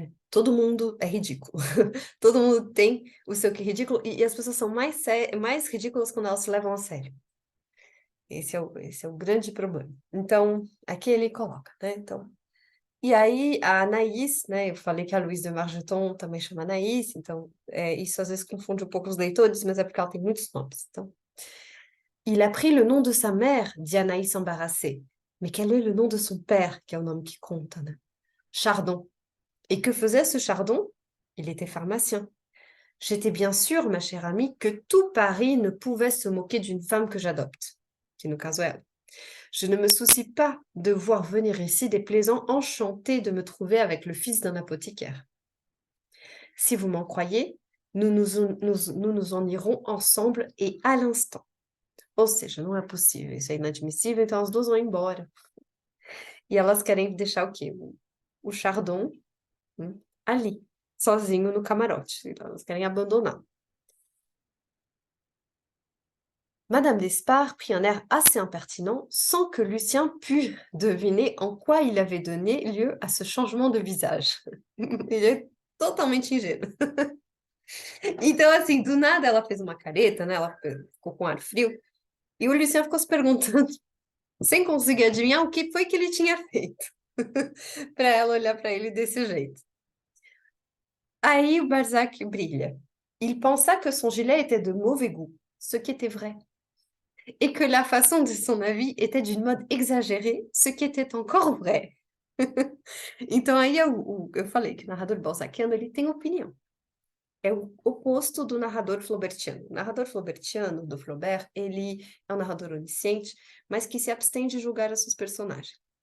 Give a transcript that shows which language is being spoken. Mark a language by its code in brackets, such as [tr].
[pt] Todo mundo é ridículo. Todo mundo tem o seu que ridículo, e as pessoas são mais ridículas quando elas se levam a sério. Esse é o grande problema. Então, aqui ele coloca, né? Então, e aí a Anaïs, né? Eu falei que a Louise de Margeton também chama Anaïs, então isso às vezes confunde um pouco os leitores, mas é porque ela tem muitos nomes. [fr] Então, il a pris le nom de sa mère, dit Anaïs embarrassée. Mais quel est le nom de son père, [pt] que é o nome que conta, né? [fr] Chardon. Et que faisait ce Chardon? Il était pharmacien. J'étais bien sûre, ma chère amie, que tout Paris ne pouvait se moquer d'une femme que j'adopte, [pt] que no caso é ela. [fr] Je ne me soucie pas de voir venir ici des plaisants enchantés de me trouver avec le fils d'un apothicaire. Si vous m'en croyez, nous nous en irons ensemble et à l'instant. [pt] Ou seja, não é possível, isso é inadmissível, então as duas vão embora. E elas querem deixar o quê? O Chardon, ali, sozinho no camarote. Então elas querem abandonar. [fr] Madame d'Espard prit un air assez impertinent, sans que Lucien pût deviner en quoi il avait donné lieu à ce changement de visage. [pt] Ele é totalmente ingênuo. Então, assim, do nada ela fez uma careta, né? Ela ficou com ar frio, e o Lucien ficou se perguntando, sem conseguir adivinhar o que foi que ele tinha feito, para ela olhar para ele desse jeito. Aí o Balzac brilha. [fr] Il pensa que son gilet était de mauvais goût, ce qui était vrai. Et que la façon de son avis était d'une mode exagérée, ce qui était encore vrai. [pt] Então aí eu falei que o narrador balzaquiano ele tem opinião. É o oposto do narrador flaubertiano. O narrador flaubertiano, do Flaubert, ele é um narrador onisciente, mas que se abstém de julgar os seus personagens.